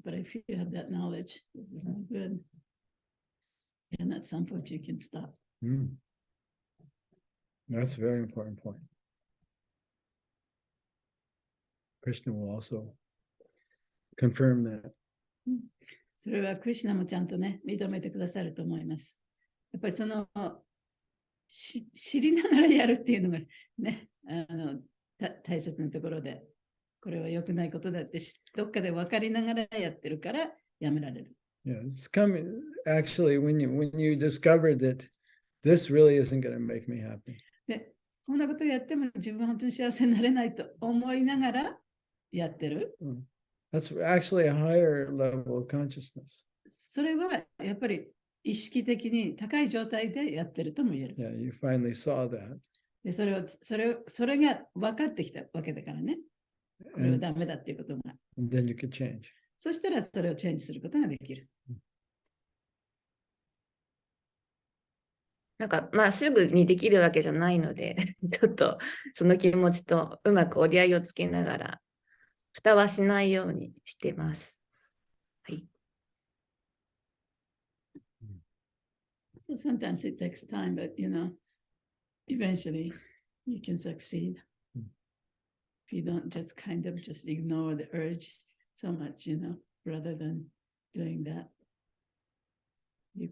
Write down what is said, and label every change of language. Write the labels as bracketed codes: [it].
[en] But if you have that knowledge, this is not good. And at some point you can stop. That's a very important point. Krishna will also confirm that. [ja] それはクリシュナもちゃんとね、認めてくださると思います。やっぱり知りながらやるっていうのがね、大切なところで、これは良くないことだってどっかで分かりながらやってるからやめられる。 [en] Yeah, it's coming actually when you discover that this really isn't going to make me happy. [ja] で、こんなことやっても自分は本当に幸せになれないと思いながらやってる。 [en] That's actually a higher level of consciousness. [ja] それはやっぱり意識的に高い状態でやってるとも言える。 [en] Yeah, you finally saw that. [ja] で、それが分かってきたわけだからね。これはダメだっていうことが。 [en] And then you could change. [ja] そしたらそれをチェンジすることができる。なんかまあすぐにできるわけじゃないのでちょっとその気持ちとうまく折り合いをつけながら蓋はしないようにしてます。はい。 [en] So sometimes it takes time, but eventually you can succeed. If you don't just kind of just ignore the urge so much, rather than doing that, you